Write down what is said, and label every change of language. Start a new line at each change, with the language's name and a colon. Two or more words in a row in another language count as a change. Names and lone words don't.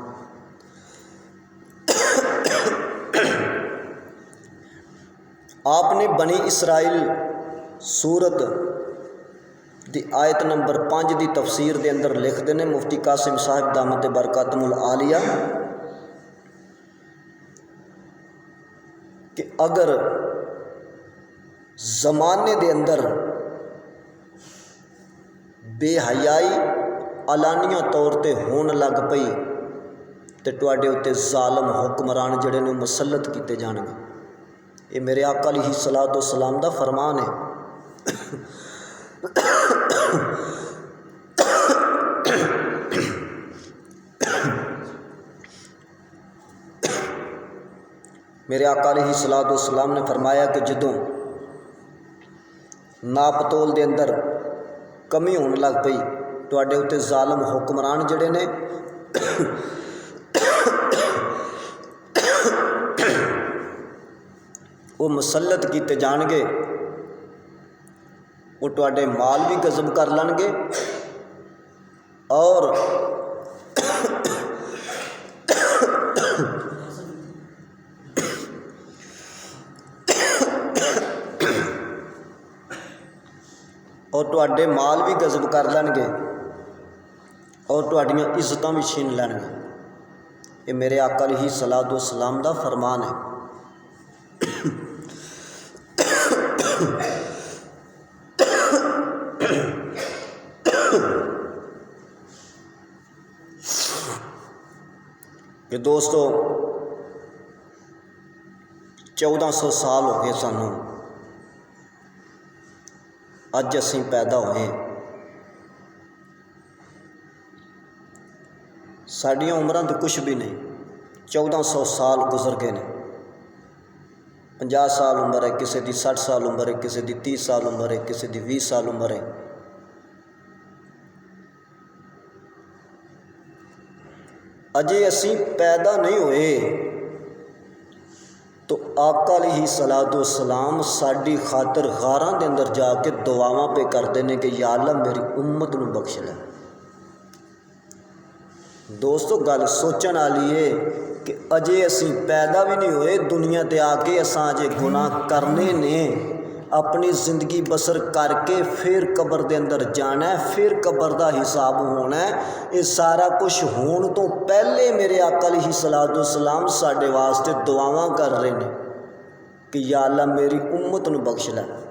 Punjabi: آپ نے بنی اسرائیل سورت دی آیت نمبر 5 دی تفسیر دے اندر لکھ دینے مفتی قاسم صاحب
Arabic: دامت برکاتہ العالیہ
Punjabi: اگر زمانے دے اندر بے حیائی علانیہ طور تے ہون لگ پئی تے تواڈے اُتے ظالم حکمران جڑے نے مسلط کیتے جان گے۔ یہ میرے آقا
Arabic: علیہ الصلوۃ والسلام
Punjabi: دا فرمان ہے۔ میرے آقا
Arabic: علیہ الصلوۃ والسلام
Punjabi: نے فرمایا کہ جدوں ناپ تول دے اندر کمی ہون لگ پئی تواڈے اُتے ظالم حکمران جڑے نے وہ مسلط کیتے جان گے، وہ تواڈے مال بھی غصب کر لن گے اور تواڈے مال بھی غصب کر لن گے اور تواڈیاں عزتاں بھی چھین لین گے۔ یہ میرے آقا
Arabic: علیہ الصلوۃ والسلام
Punjabi: دا فرمان ہے۔ کہ دوستو 1400 سال ہو گئے سانوں اج اسیں پیدا ہوئے، ساڈیاں عمراں تو کچھ بھی نہیں، 1400 سال گزر گئے نے۔ 50 سال عمر ہے، کسی دی 60 سال عمر ہے، کسی دی 30 سال عمر ہے، کسی دی 20 سال عمر ہے۔ اجے اسیں پیدا نہیں ہوئے تو آقا
Arabic: علیہ الصلوۃ والسلام
Punjabi: ساڈی خاطر غاراں دے اندر جا کے دعاواں پہ
Urdu: کرتے ہیں
Punjabi: کہ یا اللہ میری امت نو بخش لے۔ دوستو گل سوچن والی ہے کہ اجے اسیں پیدا بھی نہیں ہوئے، دنیا تے آ کے اساں اجے گناہ کرنے نے، اپنی زندگی بسر کر کے پھر قبر دے اندر جانا ہے، پھر قبر دا حساب ہونا ہے۔ یہ سارا کچھ ہون تو پہلے میرے آقا
Arabic: علیہ الصلوۃ والسلام
Punjabi: ساڈے واسطے دعاواں
Urdu: کر رہے ہیں
Punjabi: کہ یا اللہ میری امت نو بخش لے۔